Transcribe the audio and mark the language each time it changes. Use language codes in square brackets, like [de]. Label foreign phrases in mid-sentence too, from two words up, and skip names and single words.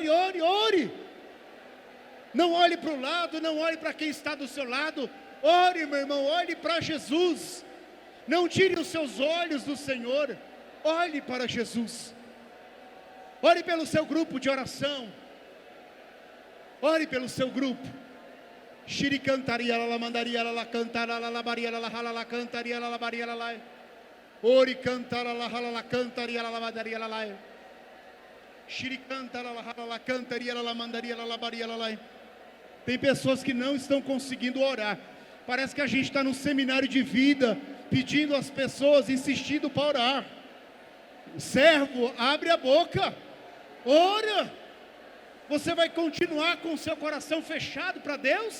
[pt] Não olhe para o lado, não olhe para quem está do seu lado. Ore, meu irmão, olhe para Jesus. Não tire os seus olhos do Senhor. Olhe para Jesus. Ore pelo seu grupo de oração. Ore pelo seu grupo. Shiri cantaria la mandaria la cantara la baria la hala la cantaria la baria la. Ori cantara la hala la cantaria la mandaria la. Shiri cantara la hala la cantaria la mandaria la baria la. Tem pessoas que não estão conseguindo orar. Parece que a gente está num seminário de vida, pedindo às pessoas, insistindo para orar. Servo, abre a boca, ora. Você vai continuar com o seu coração fechado para Deus?